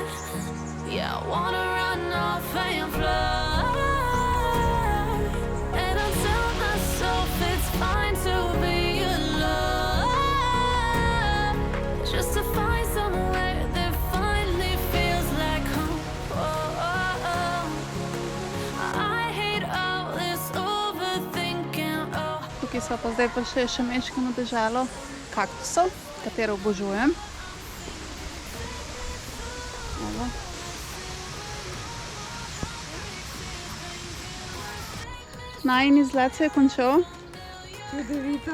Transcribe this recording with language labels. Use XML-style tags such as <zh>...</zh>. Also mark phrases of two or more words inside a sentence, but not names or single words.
<en>Yeah, I wanna run off and fly, and I'll tell myself it's fine to be alone, just to find somewhere that finally feels like home. Oh, oh, oh. I hate all this overthinking. Oh.</en> <sl>Tukaj smo pa zdaj prišli še mečkeno deželo kaktusov, katero obožujem. Evo. Najin izlet se je končal. Čudovito.</sl>